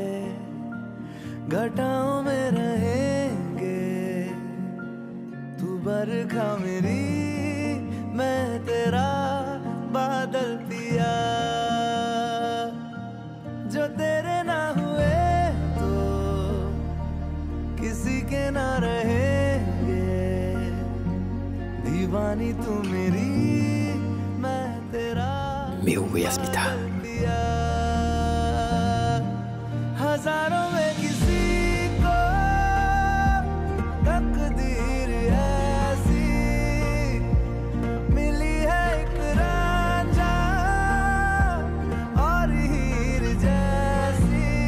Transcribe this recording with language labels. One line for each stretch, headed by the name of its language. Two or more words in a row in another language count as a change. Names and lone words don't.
Hindi: घटाओं में रहेंगे, तू बरखा मेरी, मैं तेरा बादल पिया। जो तेरे ना हुए तो किसी के ना रहेंगे, दीवानी तू मेरी, मैं तेरा।
French: Mais où est Asmita?
Hindi: हजारों में किसी को तकदीर ऐसी मिली है, एक रांझा और हीर जैसी।